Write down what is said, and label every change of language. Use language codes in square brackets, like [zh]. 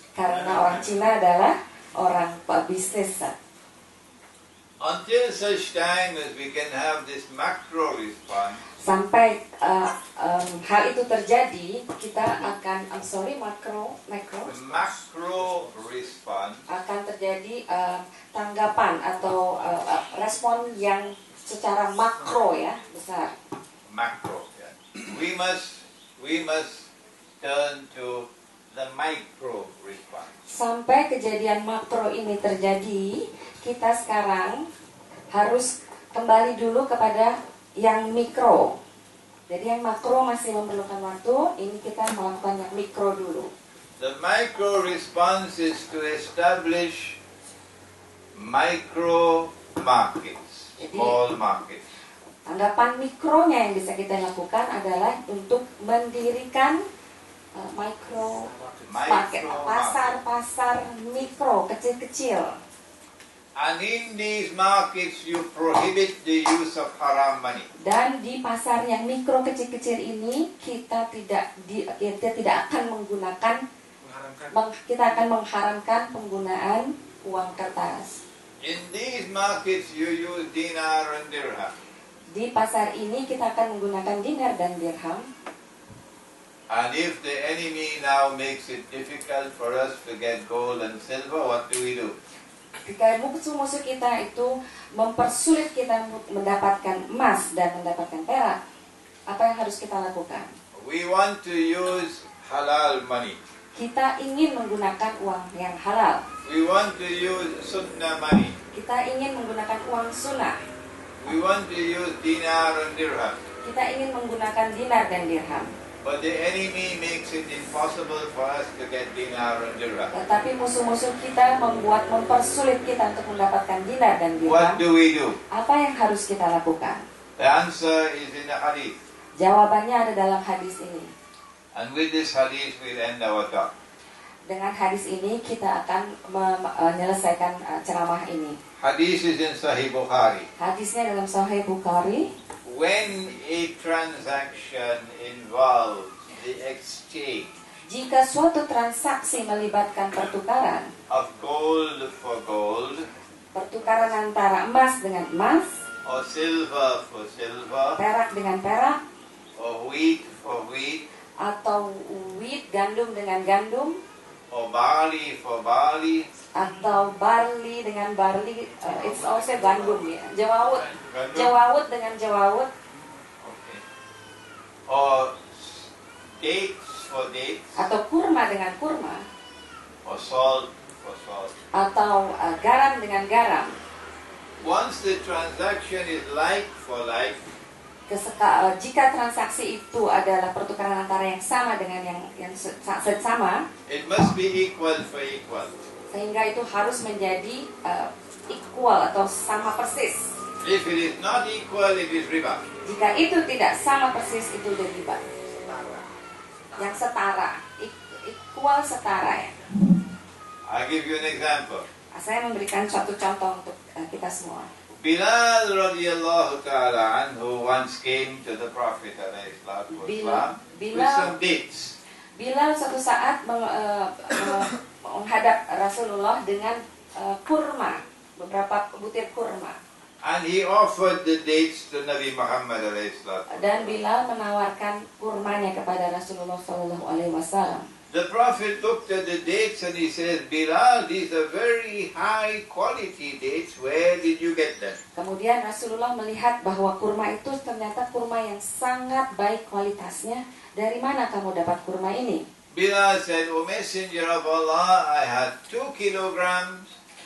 [id] karena orang Cina adalah orang bisnis. [en] Until such time as we can have this macro response, [id] Sampai hal itu terjadi, kita akan, macro [en] The macro response [id] akan terjadi tanggapan atau respon yang secara makro ya, besar. [en] macro. Yeah. We must turn to the micro response. [id] Sampai kejadian makro ini terjadi, kita sekarang harus kembali dulu kepada yang mikro. Jadi yang makro masih memerlukan waktu, ini kita melakukan yang mikro dulu. [en] The micro response is to establish micro markets, small markets. [id] Tanggapan mikronya yang bisa kita lakukan adalah untuk mendirikan micro market, pasar-pasar mikro, kecil-kecil. [en] And in these markets you prohibit the use of haram money. [id] Dan di pasar yang mikro kecil-kecil ini kita tidak akan menggunakan, kita akan mengharamkan penggunaan uang kertas. [en] In these markets you use dinar and dirham. [id] Di pasar ini kita akan menggunakan dinar dan dirham. [en] And if the enemy now makes it difficult for us to get gold and silver, what do we do? [id] Jika musuh-musuh kita itu mempersulit kita mendapatkan emas dan mendapatkan perak, apa yang harus kita lakukan? [en] We want to use halal money. [id] Kita ingin menggunakan uang yang halal. [en] We want to use sunnah money. [id] Kita ingin menggunakan uang sunnah. [en] We want to use dinar and dirham. [id] Kita ingin menggunakan dinar dan dirham. [en] But the enemy makes it impossible for us to get dinar and dirham. [id] Tetapi musuh-musuh kita mempersulit kita untuk mendapatkan dinar dan dirham. [en] What do we do? [id] Apa yang harus kita lakukan? [en] The answer is in the hadith. [id] Jawabannya ada dalam hadis ini. [en] And with this hadith we'll end our talk. [id] Dengan hadis ini kita akan menyelesaikan ceramah ini. [en] Hadith is in Sahih Bukhari. [id] Hadisnya dalam Sahih Bukhari. [en] When a transaction involves the exchange [id] Jika suatu transaksi melibatkan pertukaran, [en] of gold for gold, [id] pertukaran antara emas dengan emas, [en] or silver for silver, [id] perak dengan perak, [en] or wheat for wheat, [id] atau wheat gandum dengan gandum, [en] or barley for barley, [id] atau barley dengan barley, [en] it's also [id] gandum ya, jawawut, Gandum. jawawut dengan jawawut, [en] okay, or dates for dates, [id] atau kurma dengan kurma, [en] or salt for salt. [id] atau garam dengan garam. [en] Once the transaction is like for like, [id] Jika transaksi itu adalah pertukaran antara yang sama dengan yang sama, [en] it must be equal for equal. [id] sehingga itu harus menjadi equal atau sama persis. [en] If it is not equal, it is riba. [id] Jika itu tidak sama persis, itu udah riba. Yang setara, equal setara ya. [en] I'll give you an example. [id] Saya memberikan suatu contoh untuk kita semua. [en] Bilal radiyallahu ta'ala anhu once came to the Prophet alayhi salatu wasalam with some dates. [id] Bilal suatu saat menghadap Rasulullah dengan kurma, beberapa butir kurma. [en] And he offered the dates to Nabi Muhammad alayhi salatu wasalam. [id] Dan Bilal menawarkan kurmanya kepada Rasulullah SAW. [en] The Prophet looked at the dates and he says, Bilal, these are very high quality dates. Where did you get them? [id] Kemudian Rasulullah melihat bahwa kurma itu ternyata kurma yang sangat baik kualitasnya. Dari mana kamu dapat kurma ini? [en] Bilal said, O Messenger of Allah, I had 2 kilograms.